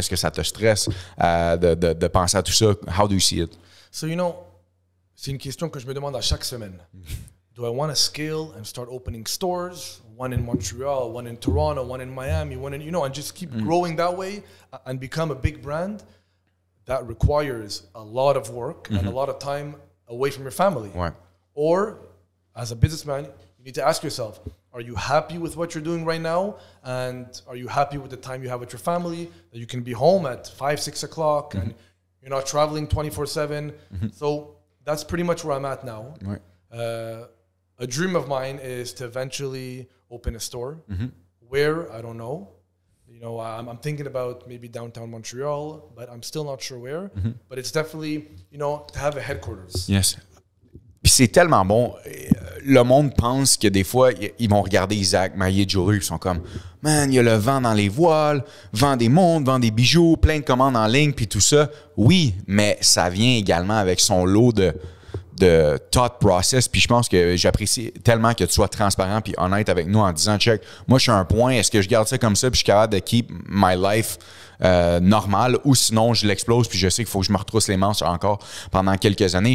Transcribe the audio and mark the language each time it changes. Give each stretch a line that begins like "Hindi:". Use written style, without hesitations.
French: Est-ce que ça te stresse de penser à tout ça?
English: How do you see it? So, you know,
French: c'est une question que je me demande à chaque semaine.
English: Do I want to scale and start opening stores? One in Montreal, one in Toronto, one in Miami, one in, you know, and just keep growing that way and become a big brand? That requires a lot of work and a lot of time away from your family.
French: Ouais.
English: Or, as a businessman, you need to ask yourself, are you happy with what you're doing right now? And are you happy with the time you have with your family? That you can be home at 5, 6 o'clock and you're not traveling 24/7. So that's pretty much where I'm at now.
French: Ouais.
English: A dream of mine is to eventually open a store. Where, I don't know. You know, I'm thinking about maybe downtown Montreal, but I'm still not sure where. But it's definitely, you know, to have a headquarters. Yes.
French: Puis c'est tellement bon. Le monde pense que des fois, ils vont regarder Isaac Maillé Jewelry, ils sont comme, man, il y a le vent dans les voiles, vend des montres, vend des bijoux, plein de commandes en ligne, puis tout ça. Oui, mais ça vient également avec son lot de
English: thought process.
French: Puis je pense que j'apprécie tellement que tu sois transparent puis honnête avec nous en disant, check, moi je suis à un point, est-ce que je garde ça comme ça puis je suis capable de
English: keep my life normal,
French: ou sinon je l'explose puis je sais qu'il faut que je me retrousse les manches encore pendant quelques années.